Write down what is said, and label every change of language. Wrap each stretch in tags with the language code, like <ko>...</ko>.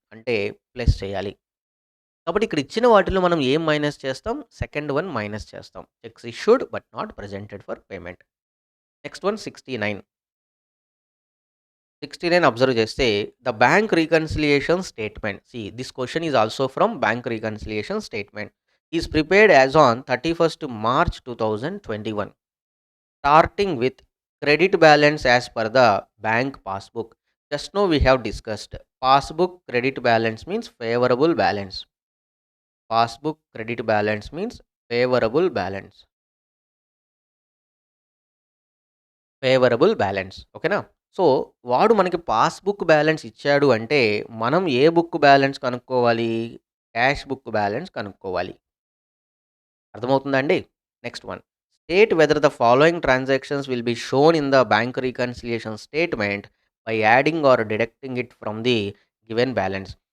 <te>అంటే ప్లస్ చేయాలి. కాబట్టి ఇక్కడ ఇచ్చిన వాటిలో మనం ఏం మైనస్ చేస్తాం? సెకండ్ వన్ మైనస్ చేస్తాం.</te> <en>Checks issued but not presented for payment.</en> <te>Next one 69.</te> <en>69 observe చేస్తే the bank reconciliation statement. This question is also from bank reconciliation statement. Is prepared as on 31st March 2021. Starting with credit balance as per the bank passbook. Just now we have discussed passbook credit balance means favorable balance. Passbook credit balance means favorable balance.</en> <te>Favourable balance. ఓకేనా? So, వాడు మనకి passbook balance ఇచ్చాడు అంటే, మనం ఏ book balance కనుక్కోవాలి? Cash book balance కనుక్కోవాలి. అర్థమవుతుందా అండి? Next one.</te> <en>State whether the following transactions will be shown in the bank reconciliation statement by adding or deducting it from the given balance.</en>